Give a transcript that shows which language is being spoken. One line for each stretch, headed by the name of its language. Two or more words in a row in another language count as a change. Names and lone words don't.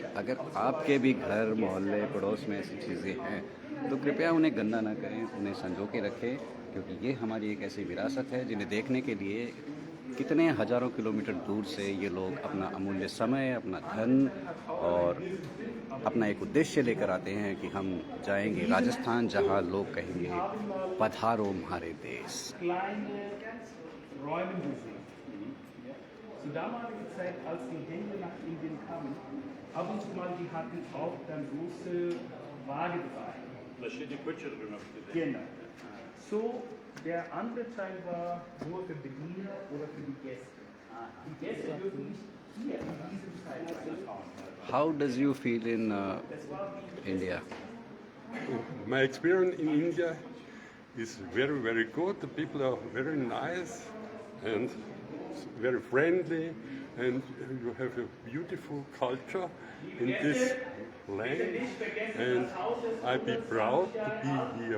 Hindi: अगर आपके भी घर मोहल्ले पड़ोस में ऐसी चीज़ें हैं तो कृपया उन्हें गंदा ना करें, उन्हें संजो के रखें, क्योंकि ये हमारी एक ऐसी विरासत है जिन्हें देखने के लिए कितने हज़ारों किलोमीटर दूर से ये लोग अपना अमूल्य समय, अपना धन और अपना एक उद्देश्य लेकर आते हैं कि हम जाएंगे राजस्थान, जहां लोग कहेंगे पधारो हमारे देश।
German: kleine Räume gesehen. Zur damaligen Zeit, als die Engländer nach Indien kamen, ab und zu mal, die hatten auch dann große Wagen dabei. Da steht die Kutsche drin auf der Genau. So, der andere Teil war nur für Bediener oder für die Gäste. Die Gäste dürfen nicht hier in diesem Teil fahren.
English: How does you feel in India? My experience in India is very, very good. The people are very nice and very friendly, and you have a beautiful culture in this land, and I be proud to be here.